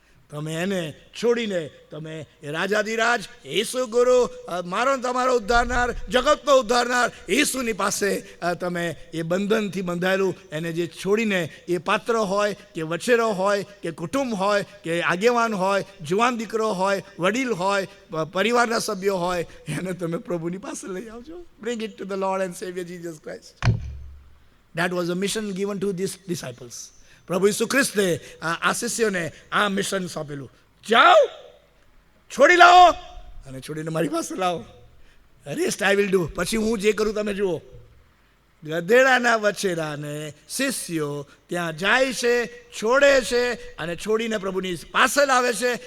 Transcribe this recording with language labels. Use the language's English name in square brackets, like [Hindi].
[Gujarati] તમે એને છોડીને તમે એ રાજાધિરાજ યેસુ ગુરુ, મારો ને તમારો ઉદ્ધારનાર, જગતનો ઉદ્ધારનાર યેસુની પાસે તમે એ બંધનથી બંધાયેલું એને જે છોડીને એ પાત્ર હોય કે વછેરો હોય કે કુટુંબ હોય કે આગેવાન હોય, જુવાન દીકરો હોય, વડીલ હોય, પરિવારના સભ્યો હોય, એને તમે પ્રભુની પાસે લઈ આવજો. [English] Bring it to the lord and saviour Jesus Christ. That was a mission given to these disciples. [Gujarati] પ્રભુ ઈસુ ખ્રિસ્તે આ શિષ્યોને આ મિશન સોંપેલું. જાઓ, છોડી લાવો અને છોડીને મારી પાસે લાવો. [English] Rest I will do. [Gujarati] પછી હું જે કરું તમે જુઓ. ગધેડાના વછેરાને શિષ્યો ત્યાં જાય છે, છોડે છે અને છોડીને પ્રભુની પાસે લાવે છે.